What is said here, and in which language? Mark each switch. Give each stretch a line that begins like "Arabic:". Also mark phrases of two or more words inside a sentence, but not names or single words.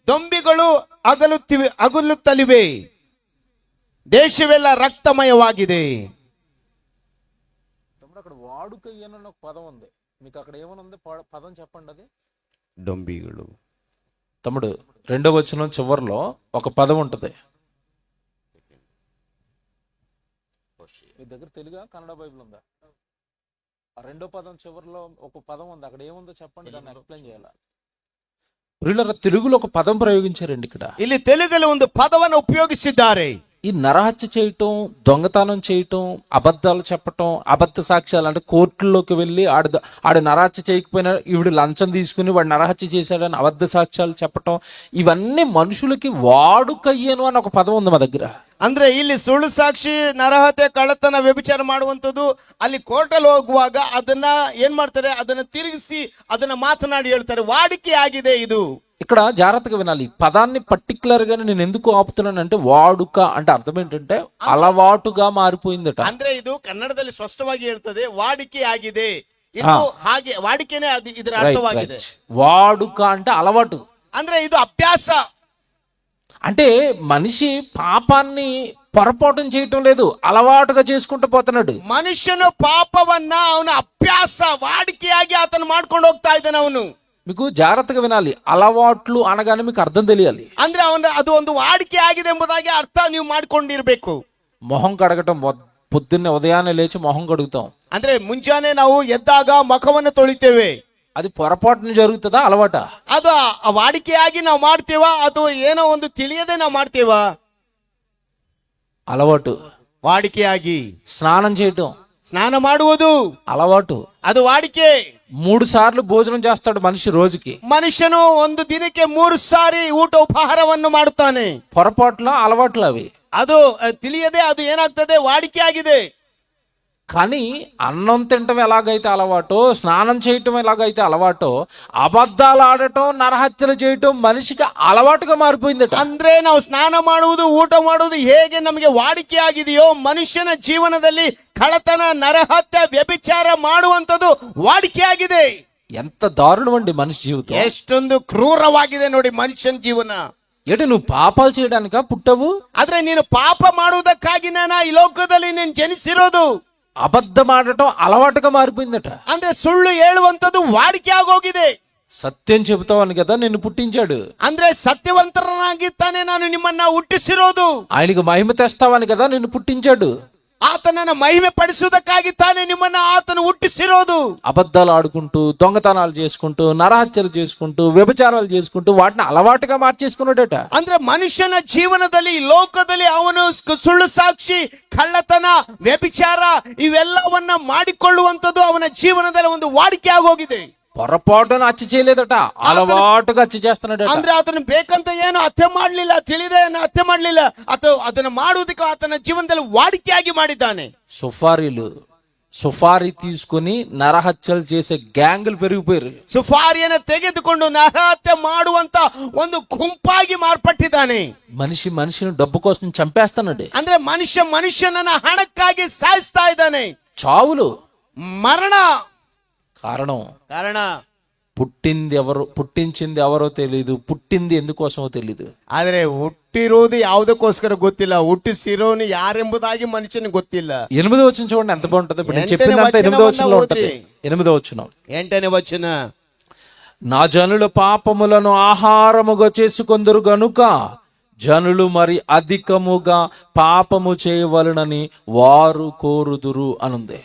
Kannada: ದೊಂಬಿಗಳು ಅಗಲುತ್ತಲಿವೆ, ದೇಶವೆಲ್ಲ రక్తమయವಾಗಿದೆ.
Telugu: అక్కడ వాడుక ఏనన్న ఒక పదం ఉంది, మీకు అక్కడ ఏమనుంది పదం చెప్పండి. అది
Kannada: దొంబిಗಳು.
Telugu: తమ్ముడు 2వ వచనం చివరిలో ఒక పదం ఉంటది. మీ దగ్గర తెలుగా కన్నడ బైబిల్ ఉందా? ఆ 2వ పదం చివరిలో ఒక పదం ఉంది, అక్కడ ఏముందో చెప్పండి, దాన్ని ఎక్స్ప్లెయిన్ చేయాలి. ప్రియులారా, తెలుగులో ఒక పదం ప్రయోగించారండి ఇక్కడ.
Kannada: ಇಲ್ಲಿ ತೆಲುಗಲ್ಲಿ ಒಂದು ಪದವನ್ನು ಉಪಯೋಗಿಸಿದ್ದಾರೆ.
Telugu: ఈ నరహత్య చేయటం, దొంగతనం చేయటం, అబద్ధాలు చెప్పటం, అబద్ధ సాక్ష్యాలు అంటే కోర్టుల్లోకి వెళ్ళి ఆడు నరహత్య చేయకపోయినా ఈవిడ లంచం తీసుకుని వాడు నరహత్య చేశాడని అబద్ధ సాక్ష్యాలు చెప్పటం, ఇవన్నీ మనుషులకి వాడుకయ్యేను అని ఒక పదం ఉంది మా దగ్గర.
Kannada: ಅಂದ್ರೆ ಇಲ್ಲಿ ಸುಳ್ಳು ಸಾಕ್ಷಿ, ನರಹತ್ಯೆ, ಕಳ್ಳತನ, ವ್ಯಭಿಚಾರ ಮಾಡುವಂತದ್ದು, ಅಲ್ಲಿ ಕೋರ್ಟಲ್ಲಿ ಹೋಗುವಾಗ ಅದನ್ನ ಏನ್ ಮಾಡ್ತಾರೆ, ಅದನ್ನ ತಿರುಗಿಸಿ ಅದನ್ನ ಮಾತನಾಡಿ ಹೇಳ್ತಾರೆ. ವಾಡಿಕೆ ಆಗಿದೆ ಇದು.
Telugu: ఇక్కడ జాగ్రత్తగా వినాలి. పదాన్ని పర్టికులర్ గా నేను ఎందుకు ఆపుతున్నానంటే, వాడుక అంటే అర్థం ఏంటంటే అలవాటుగా మారిపోయిందట.
Kannada: ಅಂದ್ರೆ ಇದು ಕನ್ನಡದಲ್ಲಿ ಸ್ಪಷ್ಟವಾಗಿ ಹೇಳ್ತದೆ, ವಾಡಿಕೆ ಆಗಿದೆ. ಇದು ಹಾಗೆ ವಾಡಿಕೆನೇ ಇದರ ಅರ್ಥವಾಗಿದೆ.
Telugu: వాడుక అంటే అలవాటు,
Kannada: ಅಂದ್ರೆ ಇದು ಅಭ್ಯಾಸ.
Telugu: అంటే మనిషి పాపాన్ని పొరపాటు చేయటం లేదు, అలవాటుగా చేసుకుంటూ పోతున్నాడు.
Kannada: ಮನುಷ್ಯನು ಪಾಪವನ್ನ ಅವನ ಅಭ್ಯಾಸ, ವಾಡಿಕೆಯಾಗಿ ಆತನು ಮಾಡ್ಕೊಂಡು ಹೋಗ್ತಾ ಇದ್ದಾನೆ ಅವನು.
Telugu: మీకు జాగ్రత్తగా వినాలి. అలవాట్లు అనగానే మీకు అర్థం తెలియాలి.
Kannada: ಅಂದ್ರೆ ಅದು ಒಂದು ವಾಡಿಕೆ ಆಗಿದೆ ಎಂಬುದಾಗಿ ಅರ್ಥ ನೀವು ಮಾಡ್ಕೊಂಡಿರ್ಬೇಕು.
Telugu: మొహం కడగటం, పొద్దున్నే ఉదయాన్నే లేచి మొహం కడుగుతాం.
Kannada: ಅಂದ್ರೆ ಮುಂಜಾನೆ ನಾವು ಎದ್ದಾಗ ಮುಖವನ್ನು ತೊಳಿತೇವೆ.
Telugu: అది పొరపాటున జరుగుతుందా, ಅలವಾಟ?
Kannada: ಅದು ವಾಡಿಕೆಯಾಗಿ ನಾವು ಮಾಡ್ತೀವ, ಅದು ಏನೋ ಒಂದು ತಿಳಿಯದೆ ನಾವು ಮಾಡ್ತೀವ.
Telugu: అలవాటు.
Kannada: ವಾಡಿಕೆಯಾಗಿ
Telugu: స్నానం చేయటం,
Kannada: ಸ್ನಾನ ಮಾಡುವುದು
Telugu: అలవాటు.
Kannada: ಅದು ವಾಡಿಕೆ.
Telugu: 3 సార్లు భోజనం చేస్తాడు మనిషి రోజుకి.
Kannada: ಮನುಷ್ಯನು ಒಂದು ದಿನಕ್ಕೆ 3 ಸಾರಿ ಊಟ ಉಪಹಾರವನ್ನು ಮಾಡುತ್ತಾನೆ.
Telugu: పొరపాట్ల అలవాట్లు అవి.
Kannada: ಅದು ತಿಳಿಯದೆ ಅದು ಏನಾಗ್ತದೆ, ವಾಡಿಕೆ ಆಗಿದೆ.
Telugu: కానీ అన్నం తినటం ఎలాగైతే అలవాటో, స్నానం చేయటం ఎలాగైతే అలవాటో, అబద్ధాలు ఆడటం, నరహత్యలు చేయటం మనిషికి అలవాటుగా మారిపోయిందట.
Kannada: ಅಂದ್ರೆ ನಾವು ಸ್ನಾನ ಮಾಡುವುದು, ಊಟ ಮಾಡುವುದು ಹೇಗೆ ನಮಗೆ ವಾಡಿಕೆ ಆಗಿದೆಯೋ, ಮನುಷ್ಯನ ಜೀವನದಲ್ಲಿ ಕಳ್ಳತನ, ನರಹತ್ಯೆ, ವ್ಯಭಿಚಾರ ಮಾಡುವಂತದ್ದು ವಾಡಿಕೆ ಆಗಿದೆ.
Telugu: ఎంత దారుణం అండి మనిషి జీవితం.
Kannada: ಎಷ್ಟೊಂದು ಕ್ರೂರವಾಗಿದೆ ನೋಡಿ ಮನುಷ್ಯನ ಜೀವನ.
Telugu: ఏంటి, నువ్వు పాపాలు చేయడానిక పుట్టవు?
Kannada: ಆದ್ರೆ ನೀನು ಪಾಪ ಮಾಡುವುದಕ್ಕಾಗಿ ಈ ಲೋಕದಲ್ಲಿ ನೀನು ಜನಿಸಿರೋದು.
Telugu: అబద్ధం ఆడటం అలవాటుగా మారిపోయిందట.
Kannada: ಅಂದ್ರೆ ಸುಳ್ಳು ಹೇಳುವಂತದ್ದು ವಾಡಿಕೆ ಆಗೋಗಿದೆ.
Telugu: సత్యం చెబుతావని కదా నిన్ను పుట్టించాడు.
Kannada: ಅಂದ್ರೆ ಸತ್ಯವಂತರನಾಗಿ ತಾನೇ ನಾನು ನಿಮ್ಮನ್ನ ಹುಟ್ಟಿಸಿರೋದು.
Telugu: ఆయనకు మహిమ తెస్తావని కదా నిన్ను పుట్టించాడు.
Kannada: ಆತನನ್ನ ಮಹಿಮೆ ಪಡಿಸುವುದಕ್ಕಾಗಿ ತಾನೇ ನಿಮ್ಮನ್ನ ಆತನು ಹುಟ್ಟಿಸಿರೋದು.
Telugu: అబద్ధాలు ఆడుకుంటూ, దొంగతనాలు చేసుకుంటూ, నరహత్యలు చేసుకుంటూ, వ్యభిచారాలు చేసుకుంటూ వాటిని అలవాటుగా మార్చేసుకున్నాడట.
Kannada: ಅಂದ್ರೆ ಮನುಷ್ಯನ ಜೀವನದಲ್ಲಿ, ಲೋಕದಲ್ಲಿ ಅವನು ಸುಳ್ಳು ಸಾಕ್ಷಿ, ಕಳ್ಳತನ, ವ್ಯಭಿಚಾರ ಇವೆಲ್ಲವನ್ನ ಮಾಡಿಕೊಳ್ಳುವಂತದ್ದು ಅವನ ಜೀವನದಲ್ಲಿ ಒಂದು ವಾಡಿಕೆ ಆಗೋಗಿದೆ.
Telugu: పొరపాటున హత్య చేయలేదట, అలవాటుగా హత్య చేస్తున్నాడట.
Kannada: ಅಂದ್ರೆ ಆತನು ಬೇಕಂತ ಏನು ಹತ್ಯೆ ಮಾಡ್ಲಿಲ್ಲ, ತಿಳಿದೆ ಹತ್ಯೆ ಮಾಡ್ಲಿಲ್ಲ, ಅಥವಾ ಅದನ್ನ ಮಾಡುವುದಕ್ಕೆ ಆತನ ಜೀವನದಲ್ಲಿ ವಾಡಿಕೆಯಾಗಿ ಮಾಡಿದ್ದಾನೆ.
Telugu: సుఫారీ తీసుకుని నరహత్యలు చేసే గ్యాంగులు పెరిగిపోయారు.
Kannada: ಸುಫಾರಿಯನ್ನು ತೆಗೆದುಕೊಂಡು ನರಹತ್ಯೆ ಮಾಡುವಂತ ಒಂದು ಗುಂಪಾಗಿ ಮಾರ್ಪಟ್ಟಿದ್ದಾನೆ.
Telugu: మనిషిని డబ్బు కోసం చంపేస్తానండి.
Kannada: ಅಂದ್ರೆ ಮನುಷ್ಯನನ್ನ ಹಣಕ್ಕಾಗಿ ಸಾಯಿಸ್ತಾ ಇದ್ದಾನೆ.
Telugu: చావులు,
Kannada: ಮರಣ.
Telugu: కారణ పుట్టించింది ఎవరో తెలియదు, పుట్టింది ఎందుకోసమో తెలియదు.
Kannada: ಆದ್ರೆ ಹುಟ್ಟಿರೋದು ಯಾವುದಕ್ಕೋಸ್ಕರ ಗೊತ್ತಿಲ್ಲ, ಹುಟ್ಟಿಸಿರೋನು ಯಾರೆಂಬುದಾಗಿ ಮನುಷ್ಯನಿಗೆ ಗೊತ್ತಿಲ್ಲ.
Telugu: 8వ వచనం చూడండి ఎంత బాగుంటది. ఇప్పుడు నేను చెప్పినంత 8వ వచనంలో ఉంటది. 8వ వచనం,
Kannada: 8ನೇ వచನ.
Telugu: నా జనుల పాపములను ఆహారముగా చేసుకొందురు గనుక జనులు మరి అధికముగా పాపము చేయవలనని వారు కోరుదురు అనుంది.